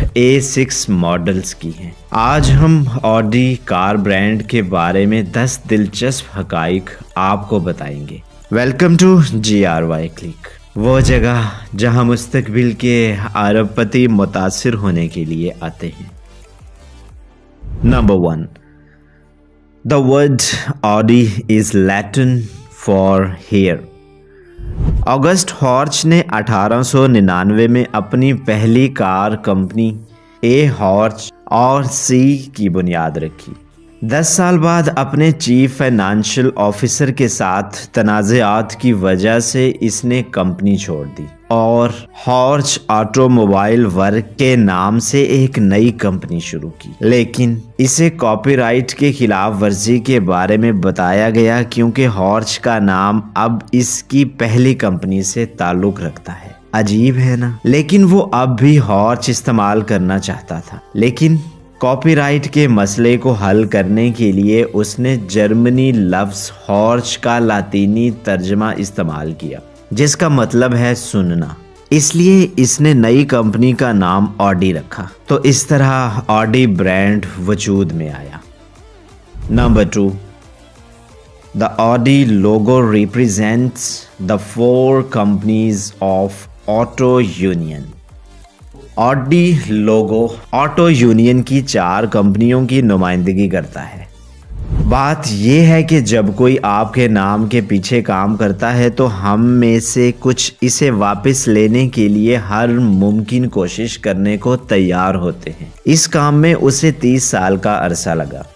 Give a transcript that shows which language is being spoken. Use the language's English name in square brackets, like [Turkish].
[Urdu] A6 models کی ہیں۔ آج ہم آڈی کار برانڈ کے بارے میں 10 دلچسپ حقائق آپ کو بتائیں گے۔ ویلکم ٹو GRY کلک، وہ جگہ جہاں مستقبل کے ارب پتی متاثر ہونے کے لیے آتے ہیں۔ [English] Number 1. The word Audi is Latin for hair. [Urdu] August ہارچ نے 1899 میں اپنی پہلی کار کمپنی اے ہارچ اور سی کی بنیاد رکھی۔ 10 سال بعد اپنے چیف فائنانشل آفیسر کے ساتھ تنازعات کی وجہ سے اس نے کمپنی چھوڑ دی اور ہارچ آٹو موبائل ورک کے نام سے ایک نئی کمپنی شروع کی، لیکن اسے کاپی رائٹ کے خلاف ورزی کے بارے میں بتایا گیا کیونکہ ہارچ کا نام اب اس کی پہلی کمپنی سے تعلق رکھتا ہے۔ عجیب ہے نا؟ لیکن وہ اب بھی ہارچ استعمال کرنا چاہتا تھا، لیکن کاپی رائٹ کے مسئلے کو حل کرنے کے لیے اس نے جرمنی لفظ ہارچ کا لاطینی ترجمہ استعمال کیا، جس کا مطلب ہے سننا۔ اس لیے اس نے نئی کمپنی کا نام آڈی رکھا، تو اس طرح آڈی برانڈ وجود میں آیا۔ [English] Number 2. The Audi logo represents the 4 companies of Auto Union. [Urdu] Audi logo auto union کی 4 کمپنیوں کی نمائندگی کرتا ہے۔ بات یہ ہے کہ جب کوئی آپ کے نام کے پیچھے کام کرتا ہے تو ہم میں سے کچھ اسے واپس لینے کے لیے ہر ممکن کوشش کرنے کو تیار ہوتے ہیں۔ اس کام میں اسے 30 سال کا عرصہ لگا،